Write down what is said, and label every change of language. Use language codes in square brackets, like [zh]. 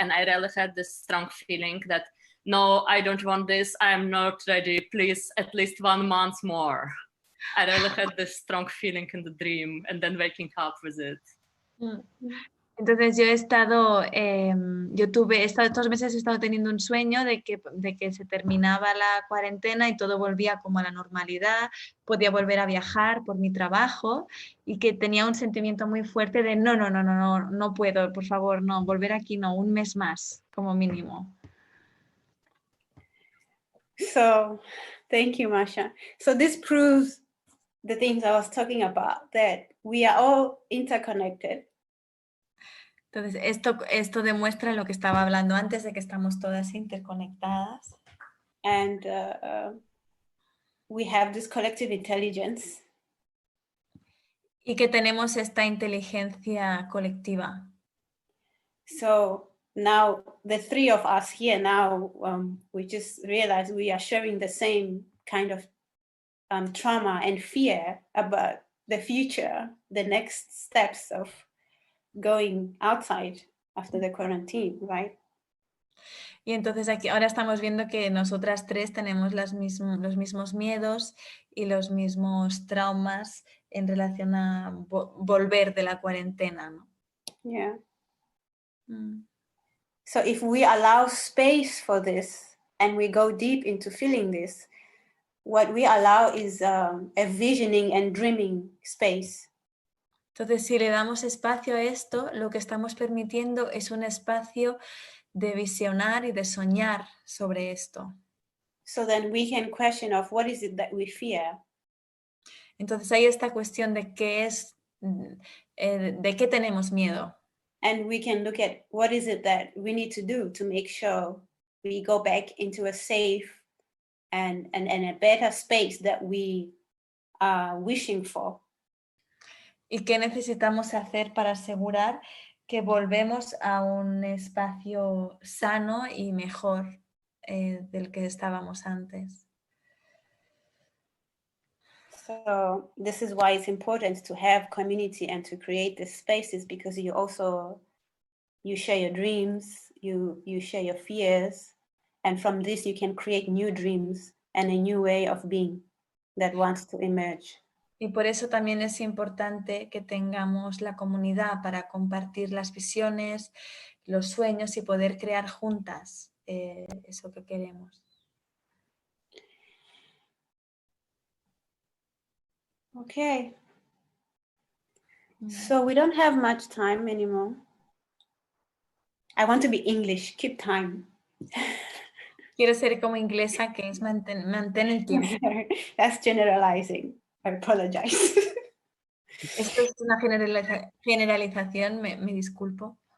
[en] And I really had this strong feeling that, no, I don't want this, I'm not ready, please, at least 1 month more. I really had this strong feeling in the dream and then waking up with it. [es] Entonces yo he estado, estos meses he estado teniendo un sueño de que se terminaba la cuarentena y todo volvía como a la normalidad, podía volver a viajar por mi trabajo y que tenía un sentimiento muy fuerte de no puedo, por favor, no, volver aquí no, un mes más como mínimo. [en] So, thank you, Masha. So this proves the things I was talking about, that we are all interconnected. [es] Entonces, esto demuestra lo que estaba hablando antes, de que estamos todas interconectadas. [en] And we have this collective intelligence. [es] Y que tenemos esta inteligencia colectiva. [en] So now the 3 of us here now, we just realized we are sharing the same kind of trauma and fear about the future, the next steps of going outside after the quarantine, right? [es] Y entonces aquí ahora estamos viendo que nosotras 3 tenemos los mismos miedos y los mismos traumas en relación a volver de la cuarentena, ¿no? [en] Yeah. So if we allow space for this and we go deep into feeling this, what we allow is a visioning and dreaming space. [es] Entonces, si le damos espacio a esto, lo que estamos permitiendo es un espacio de visionar y de soñar sobre esto. [en] So then we can question of what is it that we fear. [es] Entonces hay esta cuestión de qué es, de qué tenemos miedo. [en] And we can look at what is it that we need to do to make sure we go back into a safe and a better space that we are wishing for. [es] ¿Y qué necesitamos hacer para asegurar que volvemos a un espacio sano y mejor del que estábamos antes? [en] So this is why it's important to have community and to create these spaces, because you share your dreams, you share your fears, and from this you can create new dreams and a new way of being that wants to emerge. [es] Y por eso también es importante que tengamos la comunidad para compartir las visiones, los sueños y poder crear juntas eso que queremos. [en] Okay. So we don't have much time anymore. I want to be English, keep time. [es] Quiero ser como inglesa, que es mantén el tiempo. [en] That's generalizing. I apologize. [es] Esto es una generalización, me disculpo.